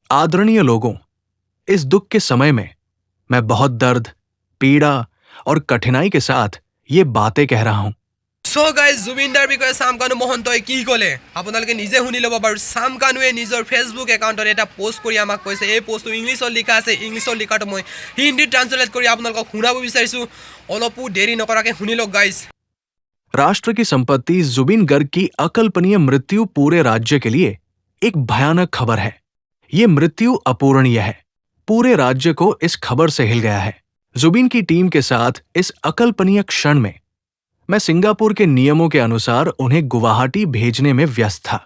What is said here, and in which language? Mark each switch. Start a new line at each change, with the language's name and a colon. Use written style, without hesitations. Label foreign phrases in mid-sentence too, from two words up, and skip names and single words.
Hindi: आदरणीय लोगों, इस दुख के समय में मैं बहुत दर्द, पीड़ा और कठिनाई के साथ ये बातें कह रहा हूं।
English: so guys
Assamese: জুবিনদাৰ বিষয়ে চাম কানু মহন্তই কি ক'লে আপোনালোকে নিজে শুনি ল'ব বাৰু। চাম কানুৱে নিজৰ ফেচবুক একাউণ্টত এটা পোষ্ট কৰি আমাক কৈছে। এই পোষ্টটো ইংলিছত লিখা আছে, ইংলিছত লিখাটো মই হিন্দীত ট্ৰান্সলেট কৰি আপোনালোকক শুনাব বিচাৰিছোঁ। অলপো দেৰি নকৰাকৈ শুনি লওক গাইজ।
Hindi: राष्ट्र की संपत्ति जुबिन गर्ग की अकल्पनीय मृत्यु पूरे राज्य के लिए एक भयानक खबर है। ये मृत्यु अपूरणीय है। पूरे राज्य को इस खबर से हिल गया है। जुबिन की टीम के साथ इस अकल्पनीय क्षण में मैं सिंगापुर के नियमों के अनुसार उन्हें गुवाहाटी भेजने में व्यस्त था।